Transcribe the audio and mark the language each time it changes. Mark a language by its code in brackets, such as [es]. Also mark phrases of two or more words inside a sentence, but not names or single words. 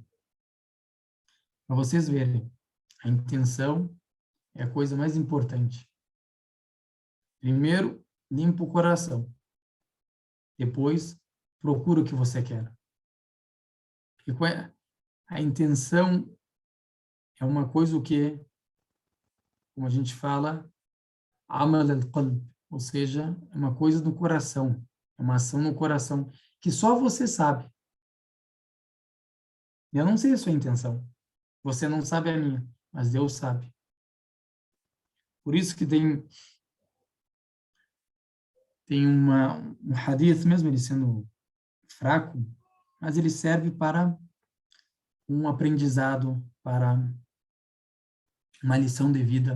[pt] Para vocês verem, a intenção é a coisa mais importante. Primeiro, limpa o coração. Depois, procura o que você quer. Porque a intenção é uma coisa o que, como a gente fala, [ar] عمل القلب, [pt] ou seja, é uma coisa do coração, é uma ação no coração que só você sabe. Eu não sei a sua intenção, você não sabe a minha, mas Deus sabe. Por isso que tem um hadith, mesmo ele sendo fraco, mas ele serve para um aprendizado, para uma lição de vida.